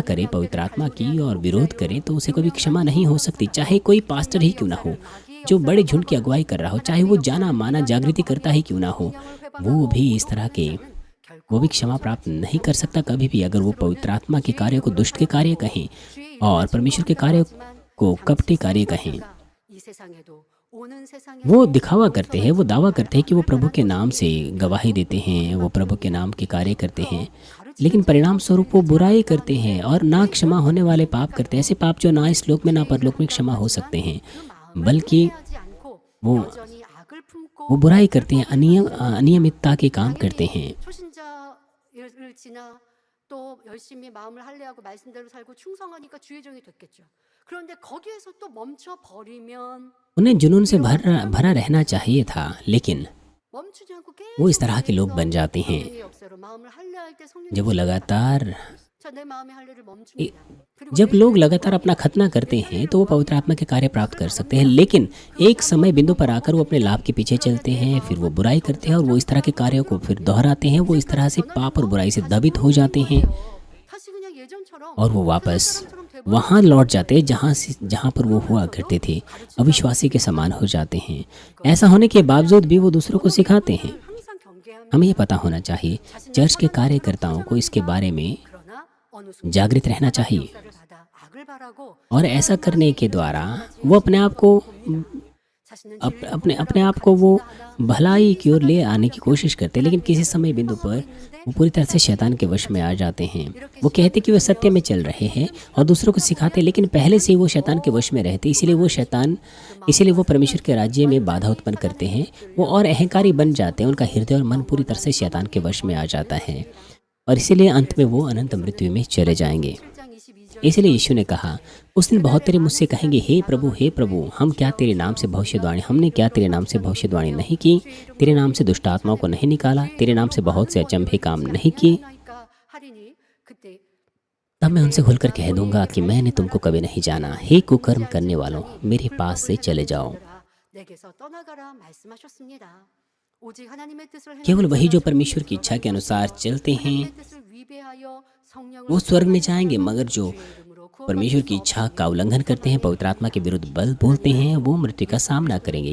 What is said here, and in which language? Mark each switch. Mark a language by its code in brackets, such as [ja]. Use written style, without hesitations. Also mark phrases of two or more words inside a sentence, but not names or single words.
[hi] करे पवित्र आत्मा की और विरोध करे, तो उसे कभी क्षमा नहीं हो सकती, चाहे कोई पास्टर ही क्यों ना हो, जो बड़े झुंड की अगुवाई कर रहा हो, चाहे वो जाना माना जागृति करता ही क्यों ना हो, वो भी इस तरह के वो भी क्षमा प्राप्त नहीं कर सकता कभी भी, अगर वो पवित्र आत्मा के कार्य को दुष्ट के कार्य कहें और परमेश्वर के कार्य को कपटी कार्य कहें। [ko] 오는 세상에 [hi] वो दिखावा करते हैं, वो दावा करते हैं कि वो प्रभु के नाम से गवाही देते हैं, वो प्रभु के नाम के कार्य करते हैं, लेकिन परिणाम स्वरूप वो बुराई करते हैं और ना क्षमा होने वाले पाप करते हैं, ऐसे पाप जो ना इस लोक में ना परलोक में क्षमा हो सकते हैं, बल्कि [ko] 하지 않고 [hi] वो [ko] 여전히 악을 품고 [hi] वो बुराई करते हैं, अनियमितता के काम करते हैं। [ko] 초신자를 지나 또 열심히 마음을 할례하고 말씀대로 살고 충성하니까 주의 종이 됐겠죠. 그런데 거기에서 또 멈춰 버리면 [hi] उन्हें जुनून से भरा रहना चाहिए था, लेकिन [ko] 멈추지 않고 [hi] वो इस तरह के लोग बन जाते हैं [ko] 성령의 역사로 마음을 할례할 때 성령이 [hi] जब वो लगातार [ko] 내 마음의 할례를 멈춥니다. 그리고 [hi] जब लोग लगातार अपना खतना करते हैं तो वो पवित्र आत्मा के कार्य प्राप्त कर सकते हैं, लेकिन एक समय बिंदु पर आकर वो अपने लाभ के पीछे चलते हैं, फिर वो बुराई करते हैं और वो इस तरह के कार्यों को फिर दोहराते हैं। वो इस तरह से पाप और बुराई से दबित हो जाते हैं [ko] 다시 그냥 예전처럼 [hi] और वो वापस वहाँ लौट जाते हैं जहाँ पर वो हुआ करते थे, अविश्वासी के समान हो जाते हैं। ऐसा होने के बावजूद भी वो दूसरों को सिखाते हैं। [ko] 항상 경계하며 [hi] हमें ये पता होना चाहिए, चर्च के कार्यकर्ताओं को इसके बारे में [ko] 그러나 어느 순간 [hi] जागृत रहना चाहिए [ko] 역사를 받아 악을 바라고 [hi] और ऐसा करने के द्वारा वो अपने आप को [ko] 자신은 [hi] अपने आप को वो भलाई की ओर ले आने की कोशिश करते हैं, लेकिन किसी समय बिंदु पर वो पूरी तरह से शैतान के वश में आ जाते हैं। वो कहते कि वे सत्य में चल रहे हैं और दूसरों को सिखाते, लेकिन पहले से ही वो शैतान के वश में रहते, इसीलिए वो परमेश्वर के राज्य में बाधा उत्पन्न करते हैं। वो और अहंकारी बन जाते हैं, उनका हृदय और मन पूरी तरह से शैतान के वश में आ जाता है और इसीलिए अंत में वो अनंत मृत्यु में चले जाएंगे। [ko] 7장 22절 [hi] इसलिए यीशु ने कहा, उस दिन बहुत तेरे मुझसे कहेंगे, हे प्रभु हम क्या तेरे नाम से हमने क्या तेरे नाम से भविष्यवाणी नहीं की, तेरे नाम से दुष्ट आत्माओं को नहीं निकाला, तेरे नाम से बहुत से अचंभे काम नहीं किए। [ko] 나이까 하리니 그때 [hi] तब मैं उनसे खुलकर कह दूंगा कि मैंने तुमको कभी नहीं जाना, हे कुकर्म करने वालों, मेरे पास से चले जाओ। [ko] 내게서 떠나가라 말씀하셨습니다. 오직 하나님의 뜻을 [hi] केवल वही जो परमेश्वर की इच्छा के अनुसार चलते हैं [ko] 하나님의 뜻을 위배하여 성령을 [hi] वो स्वर्ग में जाएंगे, मगर जो [ko] 이름으로 [hi] परमेश्वर की इच्छा का उल्लंघन करते हैं, पवित्र आत्मा के विरुद्ध बल बोलते हैं, वो मृत्यु का सामना करेंगे।